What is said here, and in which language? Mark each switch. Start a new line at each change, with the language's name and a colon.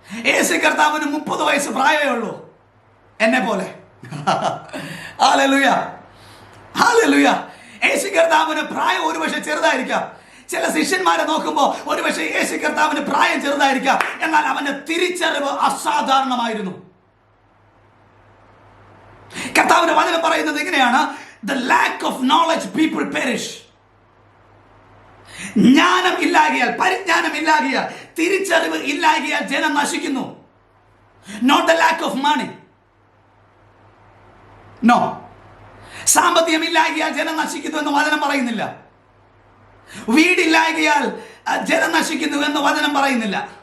Malayalam: യേശു കർത്താവിന് 30 വയസ്സ് പ്രായമേ ഉള്ളൂ, എന്നെ പോലെ. Hallelujah, hallelujah. യേശു കർത്താവിന് പ്രായം ഒരുപക്ഷെ ചെറുതായിരിക്കാം. ചില ശിഷ്യന്മാരെ നോക്കുമ്പോൾ ഒരുപക്ഷെ യേശു കർത്താവിന് പ്രായം ചെറുതായിരിക്കാം. എന്നാൽ അവന്റെ തിരിച്ചറിവ് അസാധാരണമായിരുന്നു. കർത്താവിന്റെ വചനം പറയുന്നത് ഇങ്ങനെയാണ്:
English: the lack of knowledge people perish.
Malayalam: ജ്ഞാനം ഇല്ലാകിയാൽ, പരിജ്ഞാനം ഇല്ലാകിയാൽ, തിരിച്ചറിവ് ഇല്ലാകിയാൽ ജനം നശിക്കുന്നു.
English: not the lack of money, no.
Malayalam: സാമ്പത്തികം ഇല്ലാകിയാൽ ജനം നശിക്കുന്നു എന്ന് വചനം പറയുന്നില്ല. വീടില്ലാകിയാൽ ജനം നശിക്കുന്നു എന്ന് വചനം പറയുന്നില്ല.